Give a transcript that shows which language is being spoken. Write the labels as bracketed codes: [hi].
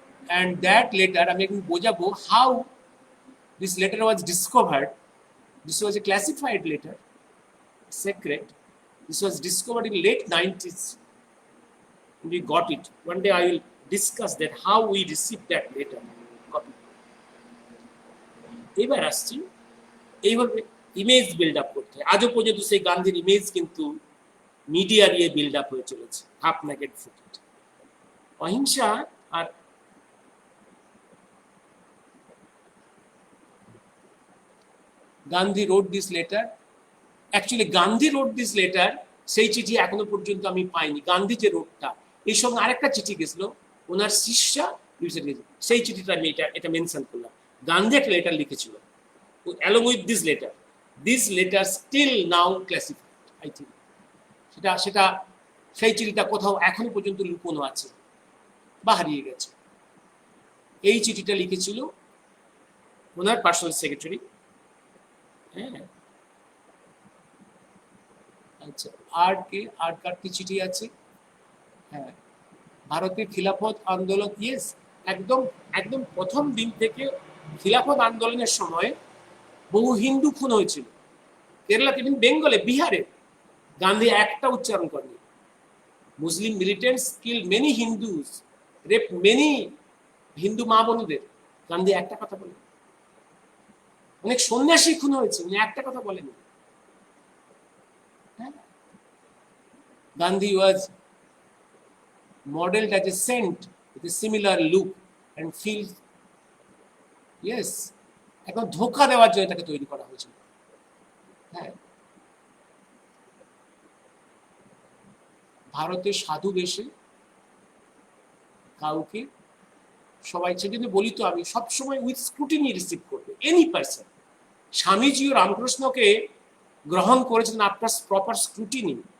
[en] And that letter, I mean, [bn] বোঝাবো [en] how this letter was discovered. This was a classified letter, secret. This was discovered in late 90s. We got it. One day I will discuss that how we received that letter. Copy. [bn] এবার আসছি এইভাবে image build up করতে হয়। আজও পর্যন্ত সেই গান্ধীর image কিন্তু মিডিয়া দিয়ে বিল্ড আপ হয়ে চলেছে, হাফ নেকেড ফুটেজ। অহিংসা আর [en] Gandhi wrote this letter. Actually, Gandhi wrote this letter. [bn] সেই চিঠি এখনো পর্যন্ত আমি পাইনি। গান্ধী যে রোডটা, এই সঙ্গে আরেকটা চিঠি গেছিল ওনার শিষ্যা, সেই চিঠিটা আমি এটা মেনশন করলাম। গান্ধী একটা লেটার লিখেছিল [en] along with this letter still now classified, I think. [bn] সেটা সেই চিঠিটা কোথাও এখনো পর্যন্ত লুকোনো আছে বা হারিয়ে গেছে। এই চিঠিটা লিখেছিল ওনার পার্সোনাল সেক্রেটারি। হ্যাঁ, আচ্ছা, আর কার কি চিঠি আছে? হ্যাঁ, ভারতের খিলাফত আন্দোলন, ইয়েস, একদম প্রথম দিন থেকে খিলাফত আন্দোলনের সময় বহু হিন্দু খুন হয়েছিল কেরালাতে, বেঙ্গলে, বিহারে। গান্ধী একটা উচ্চারণ করেনি। [en] Muslim militants kill many Hindus, rape many Hindu [bn] মা বোনদের। গান্ধী একটা কথা বলেন। অনেক সন্ন্যাসী খুন হয়েছে, উনি একটা কথা বলেনি। [en] Gandhi was modeled as a saint with a similar look and feels, yes, [bn] এখন ধোঁকা দেওয়ার জন্য তাকে তৈরি করা হয়েছিল। হ্যাঁ, ভারতের সাধু বেশে কাউকে সবাই, সেজন্য বলি তো আমি সবসময় উইথ স্ক্রুটিনি রিসিভ করবে এনি পার্সন। স্বামীজি ও রামকৃষ্ণকে গ্রহণ করেছিলেন [en] After proper scrutiny.